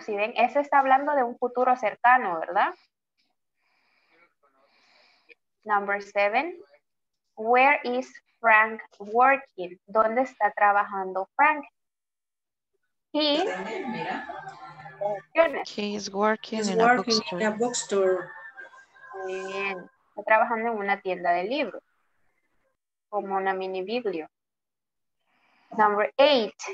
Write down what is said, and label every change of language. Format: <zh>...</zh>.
<es>Si ven, eso está hablando de un futuro cercano, ¿verdad?</es> <en>Number 7, where is Frank working?</en> <es>¿Dónde está trabajando Frank?</es> <en>He is working He's in working a in a bookstore.</en> <es>Muy bien. Está trabajando en una tienda de libros. Como una mini biblio.</es> <en>Number 8.</en>